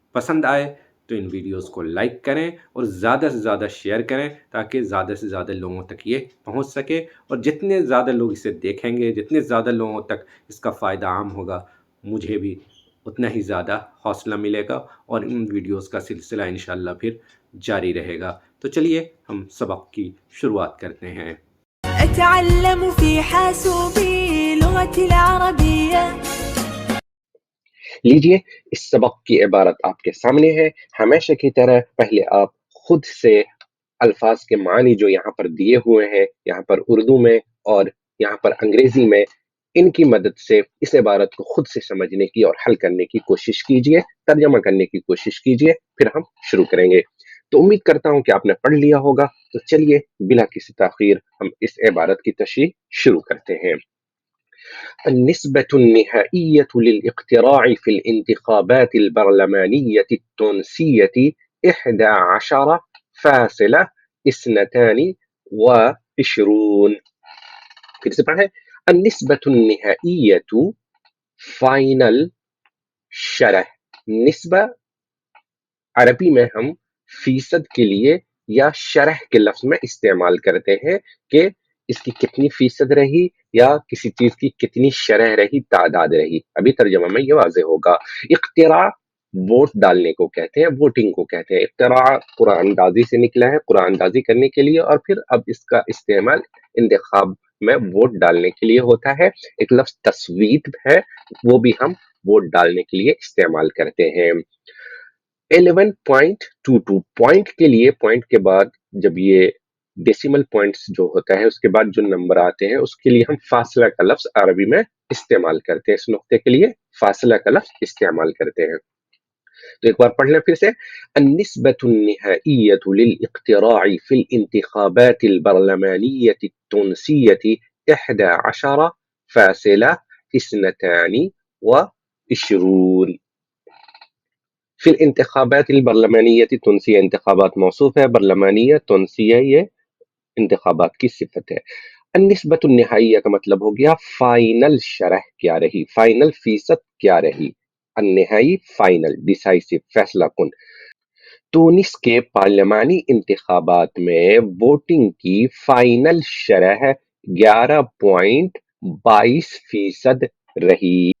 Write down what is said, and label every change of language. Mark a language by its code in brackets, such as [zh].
[hi] पसंद आए तो इन वीडियोस को लाइक करें और ज़्यादा से ज़्यादा शेयर करें ताकि ज़्यादा से ज़्यादा लोगों तक ये पहुंच सके। और जितने ज़्यादा लोग इसे देखेंगे, जितने ज़्यादा लोगों तक इसका फ़ायदा आम होगा, मुझे भी उतना ही ज़्यादा हौसला मिलेगा और इन वीडियोस का सिलसिला इंशाअल्लाह फिर जारी रहेगा। तो चलिए हम सबक की शुरुआत करते हैं। [ar] أتعلم في حاسوبي لغة العربية [hi] लीजिए, इस सबक की इबारत आपके सामने है। हमेशा की तरह पहले आप खुद से अल्फाज के मानी जो यहाँ पर दिए हुए हैं, यहाँ पर उर्दू में और यहाँ पर अंग्रेजी में, इनकी मदद से इस इबारत को खुद से समझने की और हल करने की कोशिश कीजिए, तर्जमा करने की कोशिश कीजिए, फिर हम शुरू करेंगे। तो उम्मीद करता हूँ कि आपने पढ़ लिया होगा। तो चलिए बिला किसी ताखीर हम इस इबारत की तशरीह शुरू करते हैं। [ar] النسبة النهائية للاقتراع في الانتخابات البرلمانية التونسية 11.22. [hi] फिर से पढ़ें। [ar] النسبة النهائية [hi] फाइनल शरह। निस्बा अरबी में हम फीसद के लिए या शरह के लफ्ज में इस्तेमाल करते हैं कि इसकी कितनी फीसद रही या किसी चीज की कितनी शरह रही, तादाद रही। अभी तर्जुमा में ये वाज़ेह होगा। इख्तिरा वोट डालने को कहते हैं, वोटिंग को कहते हैं। इख्तिरा कुरानदाजी से निकला है, कुरानदाजी करने के लिए, और फिर अब इसका इस्तेमाल इंतखाब में वोट डालने के लिए होता है। एक लफ्ज तस्वीत है, वो भी हम वोट डालने के लिए इस्तेमाल करते हैं। 11.22 पॉइंट के लिए, पॉइंट के बाद जब ये डेसिमल पॉइंट्स जो होता है उसके बाद जो नंबर आते हैं उसके लिए हम फासला का लफ्ज अरबी में इस्तेमाल करते हैं। इस नुक्ते के लिए फासला का लफ्ज इस्तेमाल करते हैं। तो एक बार पढ़ लें फिर से। [ar] النسبة النهائية للاقتراع في الانتخابات البرلمانية التونسية 11.22. في الانتخابات البرلمانية التونسية، انتخابات موصوف [hi] है, [ar] برلمانية تونسية [hi] ये इंतखाबात की सिफत है। [ar] النسبة النهائية [hi] का मतलब हो गया फाइनल शरह क्या रही, फाइनल फीसद क्या रही। अन्नहाई फाइनल, डिसाइसिव, फैसला कुन। तुनिस के पार्लियामानी इंतखाबात में वोटिंग की फाइनल शरह 11.22% रही।